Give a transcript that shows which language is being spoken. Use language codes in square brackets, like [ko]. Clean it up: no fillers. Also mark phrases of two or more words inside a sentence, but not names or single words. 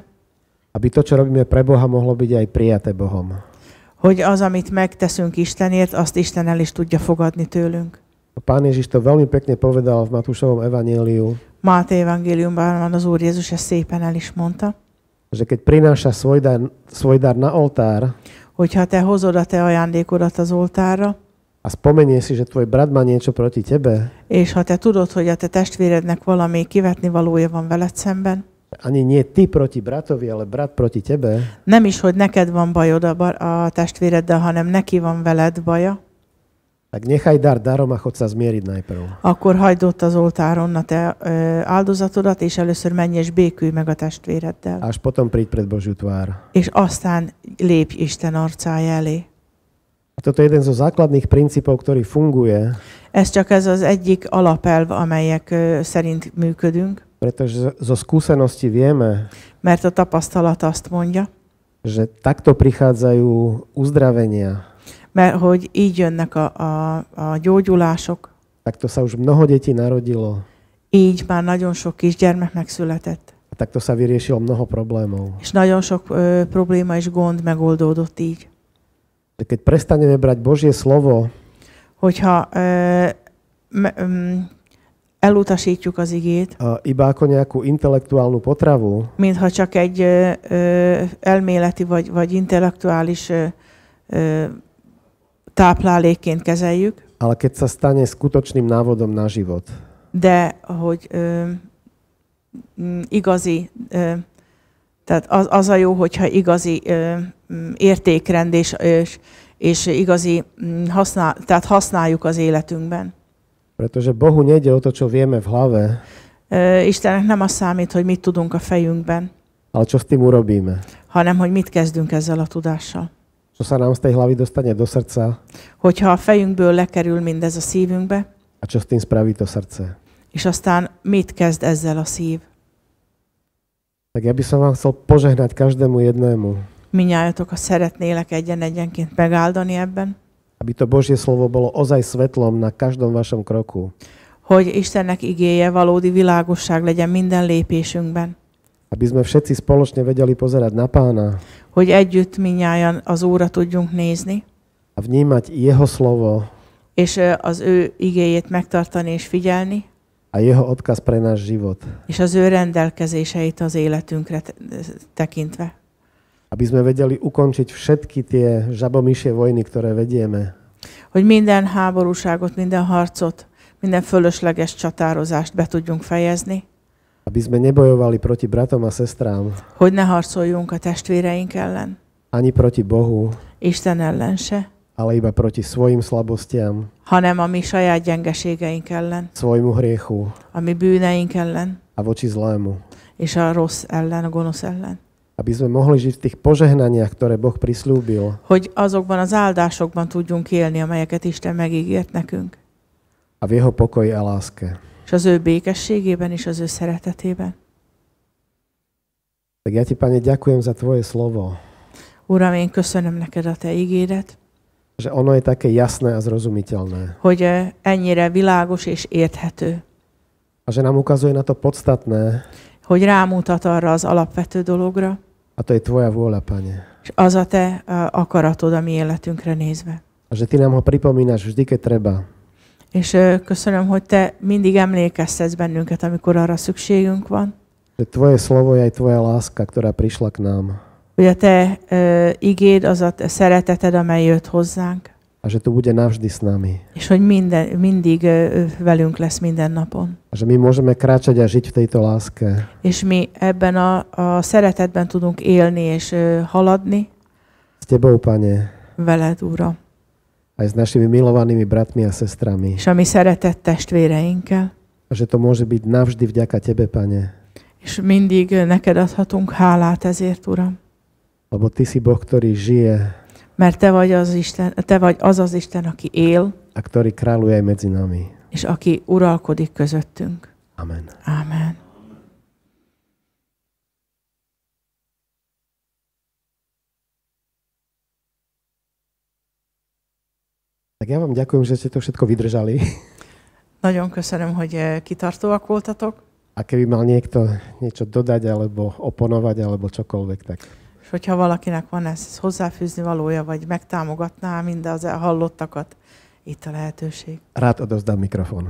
[sk] Aby to, čo robíme pre Boha, mohlo byť aj prijaté Bohom. [hu] Hogy az, amit megteszünk Istenért, azt Isten el is tudja fogadni tőlünk. [sk] Pán Ježiš to veľmi pekne povedal v Matúšovom evanjeliu, [hu] Máté evangéliumban az Úr Jézus ezt szépen el is mondta, [sk] že keď prináša svoj dar na oltár [hu] hogyha te hozod a te ajándékodat az oltárra, [sk] a spomenie si, že tvoj brat má niečo proti tebe, [hu] és ha te tudod, hogy a te testvérednek valami kivetni valója van veled szemben, [sk] ani nie ty proti bratovi, ale brat proti tebe, [hu] nem is, hogy neked van bajod a testvéreddel, hanem neki van veled baja, [sk] tak nechaj dar darom a chod sa zmieriť najprv. [hu] akkor hagyd ott az oltáron a te áldozatodat, és először menj és békülj meg a testvéreddel. [sk] Až potom príď pred Božiu tvár. [hu] És aztán lépj Isten arcája elé. [sk] A toto je jeden zo základných princípov, ktorý funguje, [hu] Ez csak ez az egyik alapelv, amelyek szerint működünk, [sk] pretože zo skúsenosti vieme, [hu] mert a tapasztalat azt mondja, [sk] že takto prichádzajú uzdravenia. [hu] mert hogy így jönnek a gyógyulások, [sk] Takto sa už mnoho detí narodilo. [hu] így már nagyon sok kisgyermek megszületett, [sk] A takto sa vyriešilo mnoho problémov. [hu] és nagyon sok probléma és gond megoldódott így. [sk] Keď prestaneme brať Božie slovo [hu] Hogyha elutasítjuk az igét, [sk] iba ako nejakú intelektuálnu potravu, [hu] mintha csak egy elméleti vagy intellektuális táplálékként kezeljük, [sk] ale keď sa stane skutočným návodom na život. [hu] de hogy igazi, tehát az a jó, hogyha igazi értékrend és igazi tehát használjuk az életünkben. [sk] Pretože Bohu nejde o to, čo vieme v hlave, [hu] Istennek nem az számít, hogy mit tudunk a fejünkben, [sk] ale čo s tým urobíme. [hu] hanem hogy mit kezdünk ezzel a tudással. [sk] Čo sa nám z tej hlavy dostane do srdca [hu] Hogyha a fejünkből lekerül mindez a szívünkbe, [sk] a čo s tým spraví to srdce. [hu] és aztán mit kezd ezzel a szív? [sk] Tak ja by som vám chcel požehnať každému jednému, [hu] Mindnyájatokat szeretnélek egyenként megáldani ebben, [sk] aby to Božie slovo bolo ozaj svetlom na každom vašom kroku. [hu] hogy Istennek igéje valódi világosság legyen minden lépésünkben. [sk] Aby sme všetci spoločne vedeli pozerať na Pána [hu] Hogy együtt mindnyájan az Úrra tudjunk nézni, [sk] a vnímať Jeho slovo [hu] és az ő igéjét megtartani és figyelni, [sk] a Jeho odkaz pre náš život. [hu] és az ő rendelkezéseit az életünkre tekintve. [sk] Aby sme vedeli ukončiť všetky tie žabomyšie vojny, ktoré vedieme. [hu] Hogy minden háborúságot, minden harcot, minden fölösleges csatározást be tudjunk fejezni. [sk] Aby sme nebojovali proti bratom a sestrám, [hu] Hogy ne harcoljunk a testvéreink ellen, [sk] ani proti Bohu, [hu] Isten ellen se, [sk] ale iba proti svojim slabostiam, [hu] hanem a mi saját gyengeségeink ellen, [sk] svojmu hriechu [hu] a mi bűneink ellen, [sk] a voči zlému. [hu] és a rossz ellen, a gonosz ellen. [sk] Aby sme mohli žiť v tých požehnaniach, ktoré Boh prislúbil. [hu] Hogy azokban az áldásokban tudjunk élni, amelyeket Isten megígért nekünk. [sk] A v jeho pokoji a láske. [hu] És az ő békességében és az ő szeretetében. [sk] Tak ja ti, Pane, ďakujem za tvoje slovo. [hu] Uram, én köszönöm neked a te ígéret. [sk] Že ono je také jasné a zrozumiteľné. [hu] Hogy ennyire világos és érthető. [sk] A že nám ukazuje na to podstatné. [hu] Hogy rámutat arra az alapvető dologra. [sk] A to je tvoja vôľa, Pane. [hu] És az a te akaratod a mi életünkre nézve. [sk] A že ty nám ho pripomínaš vždy, keď treba. [hu] És köszönöm, hogy te mindig emlékeztetsz bennünket, amikor arra szükségünk van. [sk] Že tvoje slovo je aj tvoja láska, ktorá prišla k nám. [hu] Hogy a te igéd, az a te szereteted, amely jött hozzánk. [sk] A že tu bude navždy s nami. [hu] És hogy mindig velünk lesz minden napon. [sk] A že my môžeme kráčať a žiť v tejto láske. [hu] És mi ebben a szeretetben tudunk élni és haladni. [sk] S tebou, Pane. [hu] Veled, Uram. [sk] Aj s našimi milovanými bratmi a sestrami. [hu] És a mi szeretett testvéreinkkel. [sk] A že to môže byť navždy vďaka tebe, Pane. [hu] És mindig neked adhatunk hálát ezért, Uram. [sk] Lebo ty si Boh, ktorý žije. [hu] Mert te vagy az Isten, aki él. [sk] A ktorý kráľuje aj medzi nami. [hu] És aki uralkodik közöttünk. [sk] Amen. [hu] Amen. [sk] Tak ja vám ďakujem, že ste to všetko vydržali. [hu] Nagyon köszönöm, hogy kitartóak voltatok. [sk] A keby mal niekto niečo dodať, alebo oponovať, alebo čokoľvek, tak. [hu] És hogyha valakinek van ez hozzáfűzni valója, vagy megtámogatná mindaz hallottakat, itt a lehetőség. [sk] Rád odovzdám mikrofon.